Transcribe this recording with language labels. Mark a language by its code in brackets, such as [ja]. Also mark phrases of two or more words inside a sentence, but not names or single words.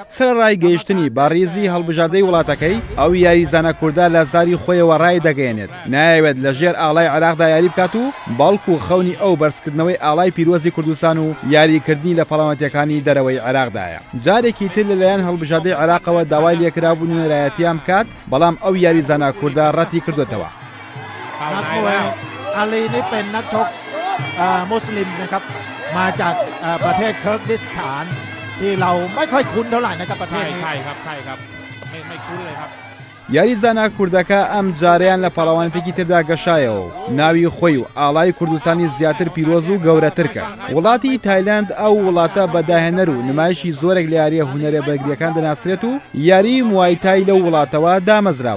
[ckb] سەرڕای گەیشتنی بە ڕیزی هەڵبژاردەی وڵاتەکەی ئەو یاریزانە کووردا لە زاری خۆیەوە ڕای دەگەێنێت. نایەوێت لە ژێر ئاڵای عێراقدا یاری بکات و باڵکو و خەونی ئەو بەرزکردنەوەی ئاڵای پیرۆزی کوردستان و یاریکردنی لە پەڵامەتیەکانی دەرەوەی عێراقدایە. جارێکی تر لەلایەن هەڵبژاردەی عێراقەوە داوای لێکرابوونی نێرایەتیان بکات بەڵام ئەو یاریزانە کووردا ڕەتی کردوێتەوە. [th] นักมวยอาลีนี่เป็นนักชกมุสลิมนะครับมาจากประเทศเคิร์กดิสถานที่เราไม่ค่อยคุ้นเท่าไหร่นะครับประเทศนี้ใช่ครับไม่คุ้นเลยครับ [ckb] یاریزانە کوردەکە ئەم جاریان لە پەڵاوانێکی تردا گەشایەوە و ناوی خۆی و ئاڵای کوردستانی زیاتر پیرۆز و گەورەتر کرد. وڵاتی تایلەند ئەو وڵاتە بەداهێنەر و نمایشی زۆرێک لە یاریە هونەرە بەرگریەکان دەناسرێت و یاری موایتای لەو وڵاتەوە دامەزراوە.